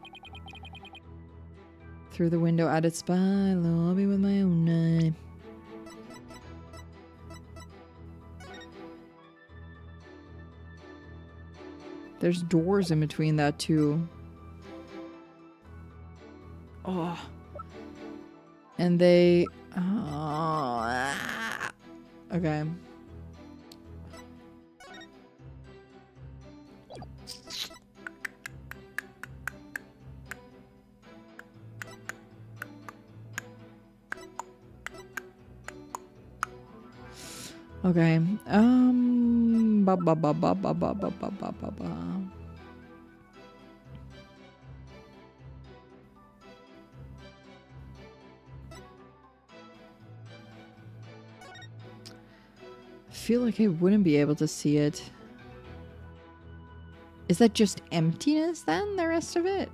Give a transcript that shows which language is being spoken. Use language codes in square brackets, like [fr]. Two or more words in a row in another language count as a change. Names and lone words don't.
[en] Through the window, added spy, Albie with my own eye. There's doors in between that too. Oh. And they... Oh. Okay. Okay. Ba ba ba ba ba ba ba ba ba ba ba. I feel like I wouldn't be able to see it. Is that just emptiness then, the rest of it?